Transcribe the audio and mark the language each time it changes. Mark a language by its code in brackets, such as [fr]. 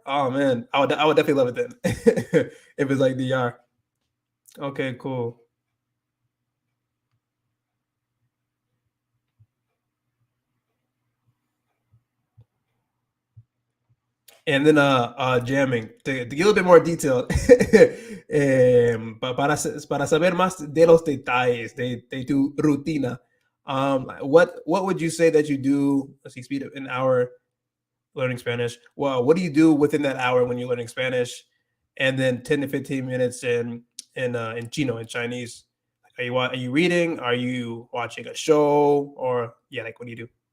[en] Oh man, I would definitely love it then. If it's like DR. Okay, cool. And then jamming to get a little bit more detailed. [es] Para saber más de los detalles de tu rutina. [en] What would you say that you do? Let's see, speed of an hour learning Spanish. Well, what do you do within that hour when you're learning Spanish? And then 10 to 15 minutes in Chino, in Chinese. Are you reading? Are you watching a show? Or yeah, like what do you do?